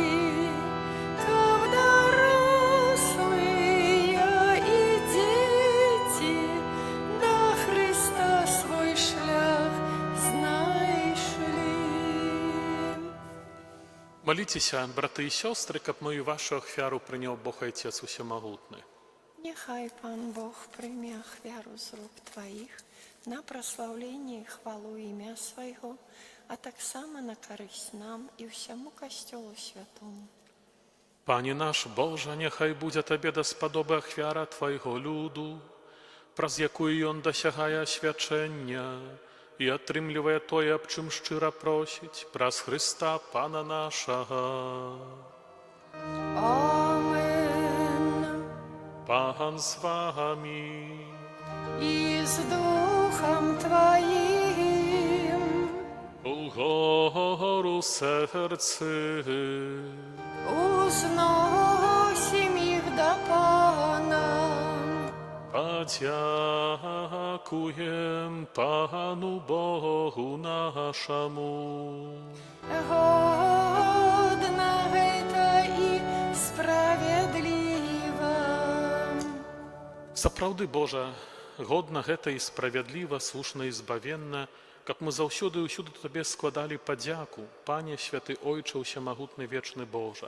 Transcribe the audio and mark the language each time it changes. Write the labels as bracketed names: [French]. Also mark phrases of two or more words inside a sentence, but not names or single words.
[Belarusian] Каб дарослыя і дзеці да Хрыста свой шлях знайшлі. Маліцеся, браты і сёстры, каб мою вашу ахвяру прыняў Бог Айцец Усемагутны. [Ukrainian] Нехай Пан Бог прийме ахвяру з рук Твоїх на прославлення і хвалу ім'я Свого, а так само на користь нам і всьому Костьолу Святому. [Belarusian] Пане наш Божа, нехай будзе Табе даспадобы ахвяра Твайго люду, праз якую ён дасягае асвячэння і атрымлівае тое, аб чым шчыра просіць, праз Хрыста, Пана нашага. Амен. [Ukrainian] Пан з вами. І з Духом Твоїм. Угору серце, Узносим їх до Пана. подякуєм Пану Богу нашому. [Belarusian] Годна гэта і справядліва. Сапраўды, Божа, годна гэта і справядліва, слушна і збавенна, каб мы заўсёды і ўсюды Табе складалі падзяку, Пане святы Ойче Усемагутны вечны Божа.